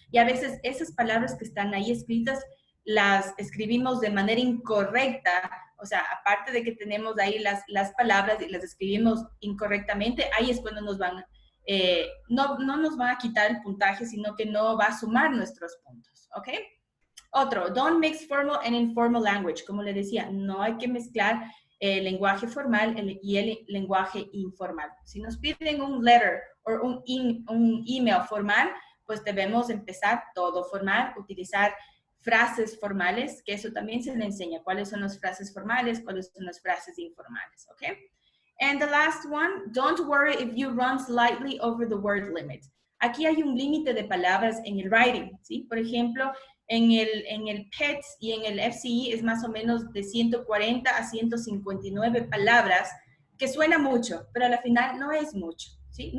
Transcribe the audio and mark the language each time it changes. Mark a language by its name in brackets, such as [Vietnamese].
[Spanish] Y a veces esas palabras que están ahí escritas las escribimos de manera incorrecta. O sea, aparte de que tenemos ahí las palabras y las escribimos incorrectamente, ahí es cuando nos van, no nos van a quitar el puntaje, sino que no va a sumar nuestros puntos, ¿ok? Otro, [English] don't mix formal and informal language. [Spanish] Como le decía, no hay que mezclar el lenguaje formal y el lenguaje informal. Si nos piden un letter o un email formal, pues debemos empezar todo formal, utilizar frases formales, que eso también se le enseña, cuáles son las frases formales, cuáles son las frases informales, ¿ok? [English] And the last one, don't worry if you run slightly over the word limit. [Spanish] Aquí hay un límite de palabras en el writing, ¿sí? Por ejemplo, en el PETS y en el FCE es más o menos de 140 a 159 palabras, que suena mucho, pero al final no es mucho, ¿sí?